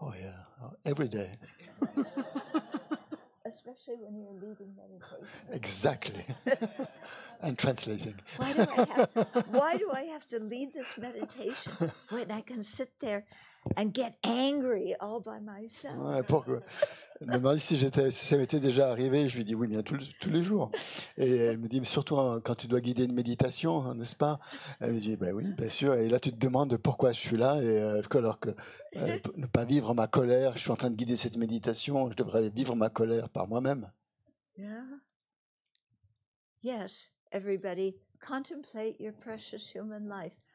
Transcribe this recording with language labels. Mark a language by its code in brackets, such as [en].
[en] Oh yeah, every day. Especially when you're leading meditation. Exactly. And translating. Why do I have to lead this meditation when I can sit there and get angry all by myself? [fr] Ouais, pourquoi? Elle me demandait si ça m'était déjà arrivé. Je lui dis oui, bien tous les jours. Et elle me dit, mais surtout quand tu dois guider une méditation, n'est-ce pas? Elle me dit, ben oui, bien sûr. Et là, tu te demandes pourquoi je suis là. Et alors que ne pas vivre ma colère, je suis en train de guider cette méditation, je devrais vivre ma colère par moi-même. [en] Yeah. Yes, everybody, contemplate your precious human life.